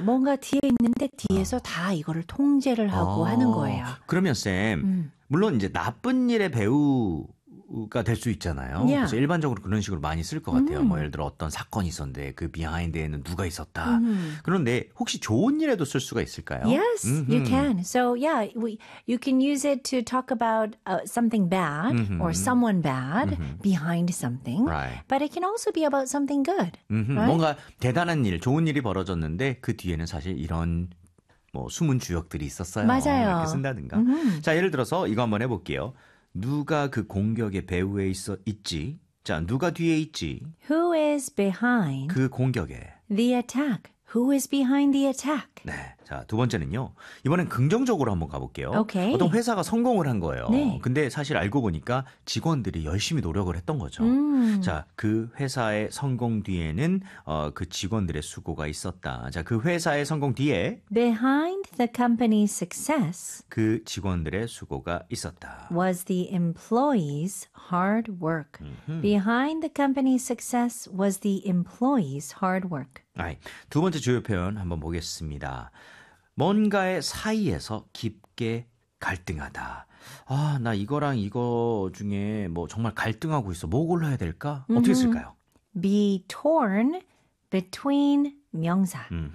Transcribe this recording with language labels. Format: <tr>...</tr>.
<ko>뭔가 뒤에 있는데 뒤에서 다 이거를 통제를 하고 하는 거예요. 그러면 쌤, 물론 이제 나쁜 일의 배후 가될수 있잖아요.</ko> <en>Yeah.</en> <ko>그래서 일반적으로 그런 식으로 많이 쓸것 같아요. 뭐 예를 들어 어떤 사건이 있었는데 그 비하인드에는 누가 있었다. 그런데 혹시 좋은 일에도 쓸 수가 있을까요?</ko> <en>Yes, you can. So yeah, you can use it to talk about something bad or someone bad behind something. Right. But it can also be about something good. Right?</en> <ko>뭔가 대단한 일, 좋은 일이 벌어졌는데 그 뒤에는 사실 이런 뭐 숨은 주역들이 있었어요. 맞아요. 이렇게 쓴다든가. 자, 예를 들어서 이거 한번 해볼게요. 누가 그 공격의 배후에 있지? 자, 누가 뒤에 있지?</ko> <en>Who is behind</en> <ko>그 공격에?</ko> <en>The attack. Who is behind the attack?</en> <ko>네. 자, 두 번째는요. 이번엔 긍정적으로 한번 가볼게요. Okay. 어떤 회사가 성공을 한 거예요. 네. 근데 사실 알고 보니까 직원들이 열심히 노력을 했던 거죠. 자, 그 회사의 성공 뒤에는 그 직원들의 수고가 있었다. 자, 그 회사의 성공 뒤에</ko> <en>Behind the company's success</en> <ko>그 직원들의 수고가 있었다.</ko> <en>Was the employees' hard work. Behind the company's success was the employees' hard work.</en> <ko>두 번째 주요 표현 한번 보겠습니다. 뭔가의 사이에서 깊게 갈등하다. 아, 나 이거랑 이거 중에 뭐 정말 갈등하고 있어. 뭐 골라야 될까? 어떻게 쓸까요?</ko> <en>Be torn between 명사.</en>